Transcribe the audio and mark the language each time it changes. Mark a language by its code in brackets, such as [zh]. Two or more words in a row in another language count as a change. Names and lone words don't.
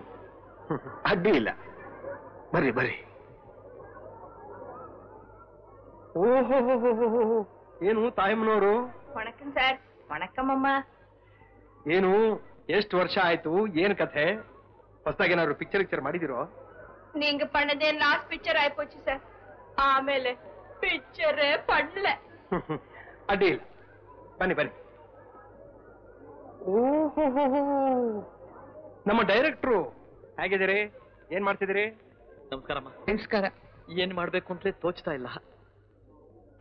[kn] ಅಡ್ಡಿ ಇಲ್ಲ, ಬರ್ರಿ ಬರ್ರಿ. ಓಹೋ, ಏನು ತಾಯಮ್ಮನವರು? ವಣಕಂ ಸರ್. ವಣಕಮ್ಮಮ್ಮ. ಏನು ಎಷ್ಟು ವರ್ಷ ಆಯ್ತು? ಏನ್ ಕಥೆ? ಹೊಸದಾಗಿ ಏನಾದ್ರು ಪಿಕ್ಚರ್ ಮಾಡಿದಿರೋ? [ta] நீங்க பண்ணதே [en] last picture [ta] ஆயிப்போச்சு சார். [kn] ಆಮೇಲೆ ಪಿಕ್ಚರೇ ಪಡ್ಲೆ. ಅಡ್ಡಿ ಇಲ್ಲ, ಬನ್ನಿ ಬನ್ನಿ. ಓಹೋ, ನಮ್ಮ ಡೈರೆಕ್ಟ್ರು ಹೇಗಿದ್ದೀರಿ? ಏನ್ ಮಾಡ್ತಿದ್ದೀರಿ? ನಮಸ್ಕಾರಮ್ಮ. ನಮಸ್ಕಾರ. ಏನ್ ಮಾಡ್ಬೇಕು ಅಂತಲೇ ತೋಚ್ತಾ ಇಲ್ಲ.